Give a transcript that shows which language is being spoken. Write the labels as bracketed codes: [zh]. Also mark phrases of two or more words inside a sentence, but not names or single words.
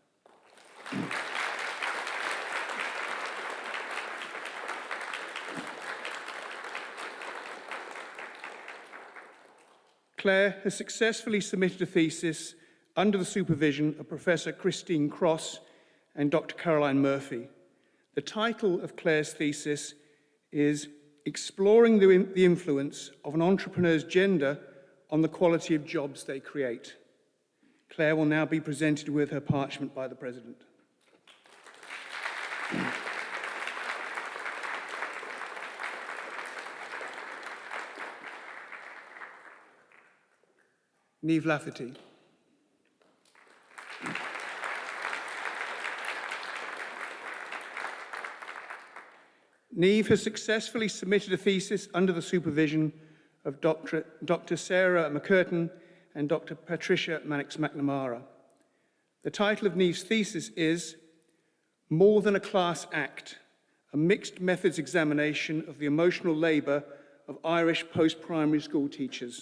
[en] Claire has successfully submitted a thesis under the supervision of Professor Christine Cross and Dr. Caroline Murphy. The title of Claire's thesis is Exploring the Influence of an Entrepreneur's Gender on the Quality of Jobs They Create. Claire will now be presented with her parchment by the President. Niamh Lafferty. Niamh has successfully submitted a thesis under the supervision of Dr. Sarah McCurtain and Dr. Patricia Mannix-McNamara. The title of Niamh's thesis is More Than a Class Act, a mixed methods examination of the emotional labour of Irish post-primary school teachers.